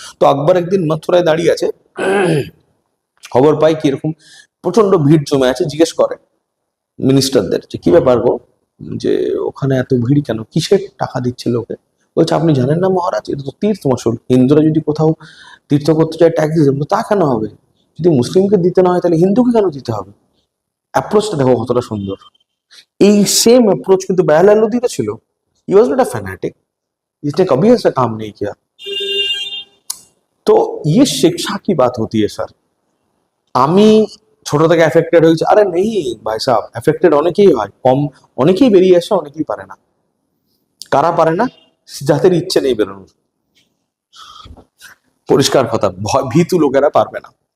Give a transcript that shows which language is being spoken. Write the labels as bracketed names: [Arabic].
[Bangla] তো আকবর একদিন মথুরায় দাঁড়িয়ে আছে, খবর পাই কি এরকম প্রচন্ড ভিড় জমে আছে, জিজ্ঞেস করে মিনিস্টারদের যে কি ব্যাপার গো, যে ওখানে এত ভিড় কেন, কিসের টাকা দিচ্ছে লোকে। বলছে আপনি জানেন না মহারাজ, এটা তো তীর্থ মশহুল, হিন্দুরা যদি কোথাও তীর্থ করতে চায় ট্যাক্স দিতে হবে, তা কেন হবে? যদি মুসলিমকে দিতে না হয় তাহলে হিন্দুকে কেন দিতে হবে? অ্যাপ্রোচটা দেখো কতটা সুন্দর। এই सेम अप्रोच কিন্তু বেহলাল লোদিতে ছিল। [English] he was not a fanatic, [Hindi] इसने कभी ऐसा काम नहीं किया। तो ये शिक्षा की बात होती है सर। [Bangla] আমি ছোট থেকে এফেক্টেড হয়েছি, আরে নেই ভাই সাহেব, এফেক্টেড অনেকেই হয়, কম অনেকেই বেরিয়ে আসে, অনেকেই পারে না। কারা পারে না? যাদের ইচ্ছে নেই বেরোনোর, পরিষ্কার কথা, ভীতু লোকেরা পারবে না।